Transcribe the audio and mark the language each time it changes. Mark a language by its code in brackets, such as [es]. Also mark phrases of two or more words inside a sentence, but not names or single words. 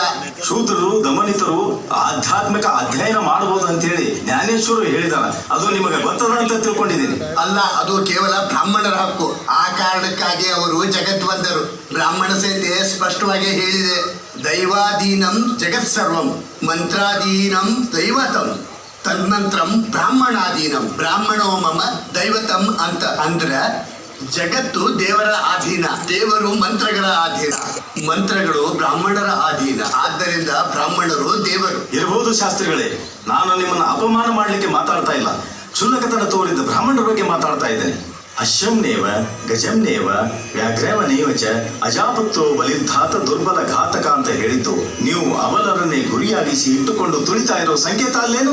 [kn] ಶೂದ್ರರು ದಮನಿತರು ಆಧ್ಯಾತ್ಮಿಕ ಅಧ್ಯಯನ ಮಾಡಬಹುದು ಅಂತ ಹೇಳಿ ಜ್ಞಾನೇಶ್ವರರು ಹೇಳಿದಾರ. ಅದು ನಿಮಗೆ ಗೊತ್ತದ ಅಂತ ತಿಳ್ಕೊಂಡಿದ್ದೀನಿ. ಅಲ್ಲ, ಅದು ಕೇವಲ ಬ್ರಾಹ್ಮಣರ ಹಕ್ಕು. ಆ ಕಾರಣಕ್ಕಾಗಿ ಅವರು ಜಗತ್ ಬಂದರು. ಬ್ರಾಹ್ಮಣ ಸಂಹಿತೆ ಸ್ಪಷ್ಟವಾಗಿ ಹೇಳಿದೆ, [sa] ದೈವಾಧೀನಂ ಜಗತ್ ಸರ್ವಂ ಮಂತ್ರಾಧೀನಂ ದೈವತಂ ತನ್ಮಂತ್ರಂ ಬ್ರಾಹ್ಮಣಾಧೀನಂ ಬ್ರಾಹ್ಮಣೋ ಮಮ ದೈವತಂ [kn] ಅಂತ. ಅಂದ್ರೆ ಜಗತ್ತು ದೇವರ ಅಧೀನ, ದೇವರು ಮಂತ್ರಗಳ ಅಧೀನ, ಮಂತ್ರಗಳು ಬ್ರಾಹ್ಮಣರ ಅಧೀನ. ಆದ್ದರಿಂದ ಬ್ರಾಹ್ಮಣರು ದೇವರು. ಇರಬಹುದು ಶಾಸ್ತ್ರಿಗಳೇ, ನಾನು ನಿಮ್ಮನ್ನು ಅಪಮಾನ ಮಾಡಲಿಕ್ಕೆ ಮಾತಾಡ್ತಾ ಇಲ್ಲ. ಕ್ಷುಲ್ಲಕತನ ತೋರಿದ ಬ್ರಾಹ್ಮಣರ ಬಗ್ಗೆ ಮಾತಾಡ್ತಾ ಇದ್ದೇನೆ. [sa] ಅಶ್ಯಂನೇವ ಗಜಂನೇವ ವ್ಯಾಘ್ರವನೇವ ಚ ಅಜಾಪತ್ತೋ ಬಲಿರ್ಧಾತ ದುರ್ಬಲ ಘಾತಕ [kn] ಅಂತ ಹೇಳಿದ್ದು ನೀವು ಅವಲರನ್ನೇ ಗುರಿಯಾಗಿಸಿ ಇಟ್ಟುಕೊಂಡು ತುಳಿತಾ ಇರೋ ಸಂಕೇತ ಅಲ್ಲೇನು?